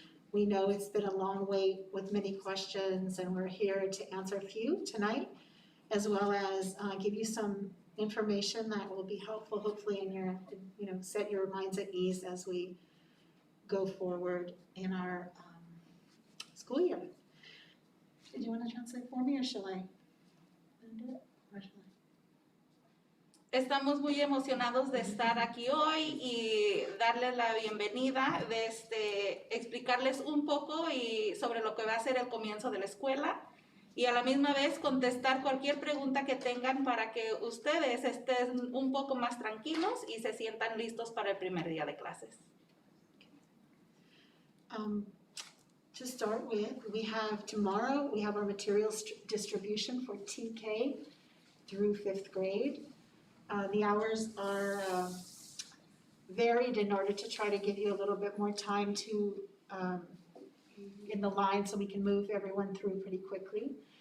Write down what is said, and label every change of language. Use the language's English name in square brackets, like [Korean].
[English] We know it's been a long wait with many questions, and we're here to answer a few tonight, as well as give you some information that will be helpful, hopefully, in your, set your minds at ease as we go forward in our school year. Did you want to translate for me, or shall I do it? Or shall I? [Spanish] Estamos muy emocionados de estar aquí hoy y darles la bienvenida, explicarles un poco y sobre lo que va a ser el comienzo de la escuela y a la misma vez contestar cualquier pregunta que tengan para que ustedes estén un poco más tranquilos y se sientan listos para el primer día de clases. [English] To start with, tomorrow we have our materials distribution for TK through 5th grade. The hours are varied in order to try to give you a little bit more time to in the line so we can move everyone through pretty quickly.